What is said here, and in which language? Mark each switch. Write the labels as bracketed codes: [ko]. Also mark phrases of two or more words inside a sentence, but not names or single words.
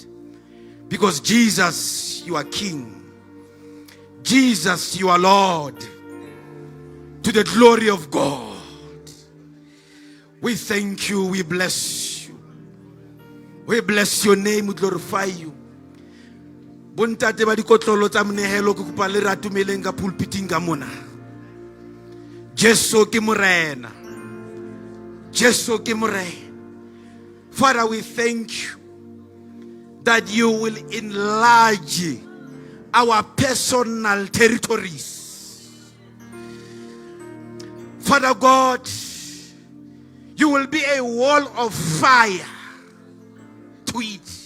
[en] Because Jesus, you are King. Jesus, you are Lord. To the glory of God. We thank you. We bless you. We bless your name. We glorify you. [st] Bontate ba dikotlolo tsa monehelo ke kopa le ratumeleng ka pulpiting ka mona. Jesu ke morena. Jesu ke morena. [en] Father, we thank you that you will enlarge our personal territories. Father God, you will be a wall of fire to it.